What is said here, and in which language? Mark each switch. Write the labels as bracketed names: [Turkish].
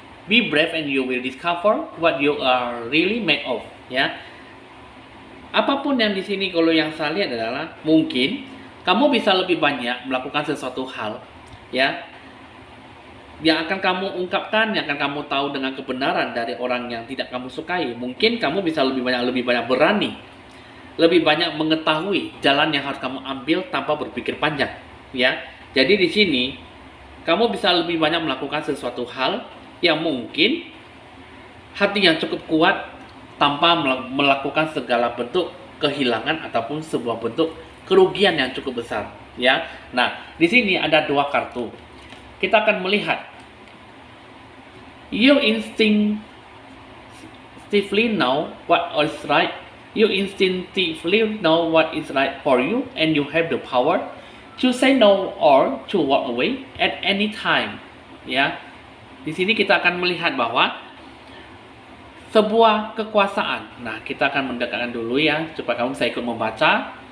[English] Be brave and you will discover what you are really made of. [Indonesian] Ya, apapun yang di sini, kalau yang saya lihat adalah mungkin kamu bisa lebih banyak melakukan sesuatu hal, ya, yang akan kamu ungkapkan, yang akan kamu tahu dengan kebenaran dari orang yang tidak kamu sukai. Mungkin kamu bisa lebih banyak berani lebih banyak mengetahui jalan yang harus kamu ambil tanpa berpikir panjang, ya. Jadi di sini kamu bisa lebih banyak melakukan sesuatu hal yang mungkin hati yang cukup kuat tanpa melakukan segala bentuk kehilangan ataupun sebuah bentuk kerugian yang cukup besar, ya. Nah, di sini ada dua kartu. Kita akan melihat [English] you instinctively know what is right. You instinctively know what is right for you, and you have the power to say no or to walk away at any time. [Indonesian] Ya, di sini kita akan melihat bahwa sebuah kekuasaan. Nah, kita akan mendekatkan dulu ya, supaya kamu bisa ikut membaca.